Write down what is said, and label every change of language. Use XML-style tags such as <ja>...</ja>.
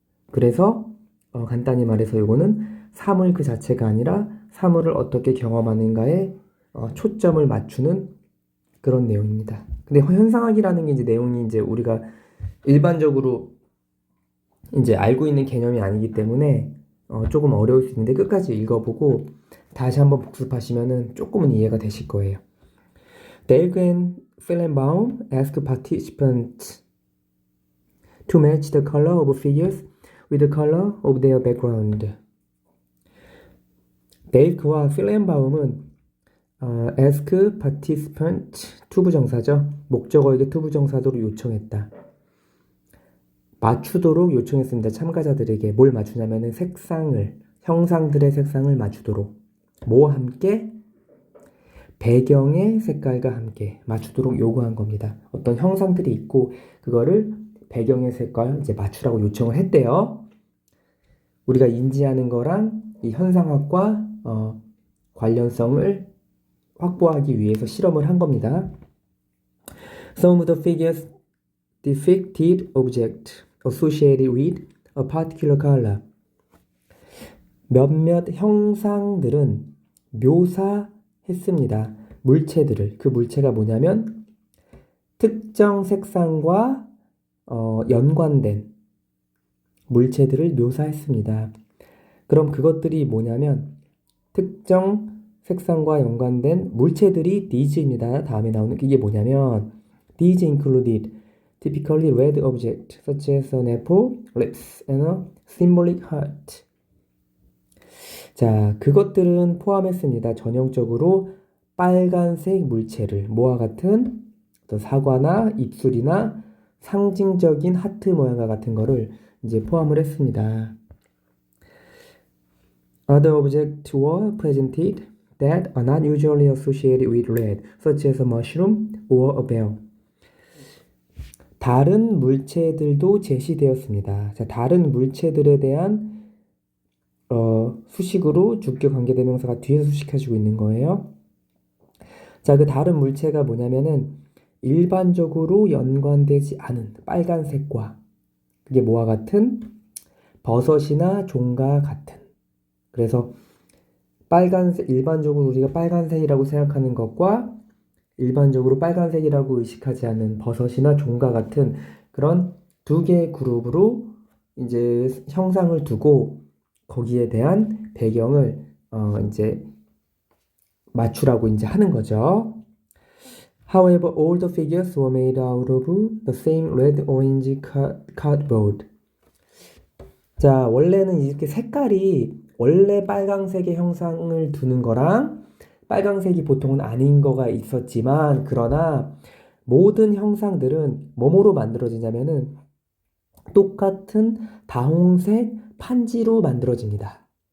<ko>그래서 간단히 말해서 이거는 사물 그 자체가 아니라 사물을 어떻게 경험하는가에 초점을 맞추는 그런 내용입니다. 근데 현상학이라는 게 이제 내용이 이제 우리가 일반적으로 이제 알고 있는 개념이 아니기 때문에 조금 어려울 수 있는데 끝까지 읽어보고 다시 한번 복습하시면은 조금은 이해가 되실 거예요.</ko> <en>Dale and Fellenbaum ask participants to match the color of figures with the color of their background.</en> <ko>데일크와 필렌바움은</ko> <en>ask participant</en> <ko>투부정사죠. 목적어에게 투부정사도로 요청했다. 맞추도록 요청했습니다. 참가자들에게 뭘 맞추냐면은 색상을, 형상들의 색상을 맞추도록. 뭐와 함께? 배경의 색깔과 함께 맞추도록 요구한 겁니다. 어떤 형상들이 있고 그거를 배경의 색깔 이제 맞추라고 요청을 했대요. 우리가 인지하는 거랑 이 현상학과 관련성을 확보하기 위해서 실험을 한 겁니다.</ko> <en>Some of the figures depicted objects associated with a particular color.</en> <ko>몇몇 형상들은 묘사했습니다. 물체들을. 그 물체가 뭐냐면 특정 색상과 연관된 물체들을 묘사했습니다. 그럼 그것들이 뭐냐면 특정 색상과 연관된 물체들이 these입니다. 다음에 나오는 이게 뭐냐면</ko> <en>these included typically red objects such as an apple, lips, and a symbolic heart.</en> <ko>자, 그것들은 포함했습니다. 전형적으로 빨간색 물체를 뭐와 같은 또 사과나 입술이나 상징적인 하트 모양과 같은 거를 이제 포함을 했습니다.</ko> <en>Other objects were presented that are not usually associated with red, such as a mushroom or a bell.</en> <ko>다른 물체들도 제시되었습니다. 자, 다른 물체들에 대한 수식으로 주격 관계대명사가 뒤에서 수식해주고 있는 거예요. 자, 그 다른 물체가 뭐냐면은 일반적으로 연관되지 않은 빨간색과 그게 뭐와 같은? 버섯이나 종과 같은. 그래서 빨간색, 일반적으로 우리가 빨간색이라고 생각하는 것과 일반적으로 빨간색이라고 의식하지 않는 버섯이나 종과 같은 그런 두 개의 그룹으로 이제 형상을 두고 거기에 대한 배경을 이제 맞추라고 이제 하는 거죠.</ko> <en>However, all the figures were made out of the same red-orange cardboard.</en> <ko>자, 원래는 이렇게 색깔이 원래 빨강색의 형상을 두는 거랑 빨강색이 보통은 아닌 거가 있었지만, 그러나 모든 형상들은 뭐뭐로 만들어지냐면은 똑같은 다홍색 판지로 만들어집니다.</ko>